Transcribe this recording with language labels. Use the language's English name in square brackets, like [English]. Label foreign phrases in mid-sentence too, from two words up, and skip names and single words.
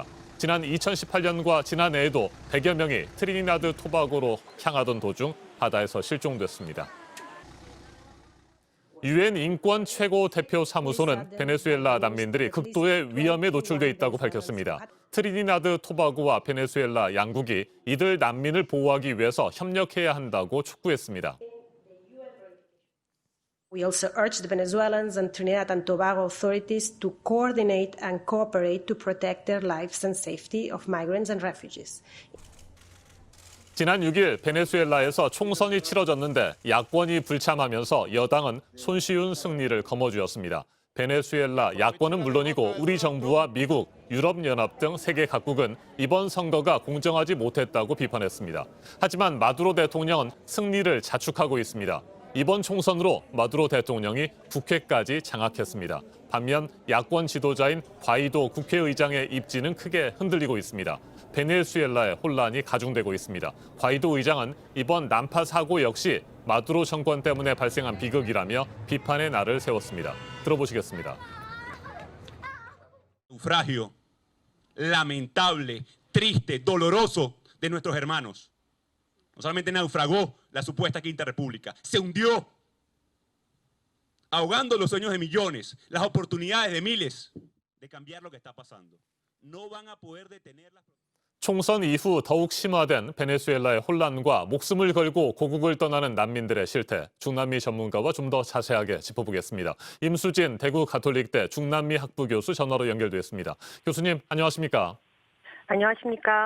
[Korean] 지난 2018년과 지난해에도 100여 명이 트리니다드 토바고로 향하던 도중 바다에서 실종됐습니다. 유엔 인권 최고 대표 사무소는 베네수엘라 난민들이 극도의 위험에 노출돼 있다고 밝혔습니다. 트리니다드 토바고와 베네수엘라 양국이 이들 난민을 보호하기 위해서 협력해야 한다고 촉구했습니다. [English] We also urge the Venezuelans and Trinidad and Tobago authorities to coordinate and cooperate to protect their lives and safety of migrants and refugees. [Korean] 지난 6일 베네수엘라에서 총선이 치러졌는데 야권이 불참하면서 여당은 손쉬운 승리를 거머쥐었습니다. 베네수엘라 야권은 물론이고 우리 정부와 미국, 유럽연합 등 세계 각국은 이번 선거가 공정하지 못했다고 비판했습니다. 하지만 마두로 대통령은 승리를 자축하고 있습니다. 이번 총선으로 마두로 대통령이 국회까지 장악했습니다. 반면 야권 지도자인 과이도 국회의장의 입지는 크게 흔들리고 있습니다. 베네수엘라의 혼란이 가중되고 있습니다. 과이도 의장은 이번 난파 사고 역시 마두로 정권 때문에 발생한 비극이라며 비판의 날을 세웠습니다. 들어보시겠습니다. [Spanish] Naufragio lamentable, triste, doloroso de nuestros hermanos. No solamente naufragó la supuesta Quinta República, se hundió, ahogando los sueños de millones, las oportunidades de miles de cambiar lo que está pasando. No van a poder detenerlas. [Korean] 총선 이후 더욱 심화된 베네수엘라의 혼란과 목숨을 걸고 고국을 떠나는 난민들의 실태, 중남미 전문가와 좀 더 자세하게 짚어보겠습니다. 임수진 대구 가톨릭대 중남미 학부 교수 전화로 연결됐습니다. 교수님, 안녕하십니까? 안녕하십니까?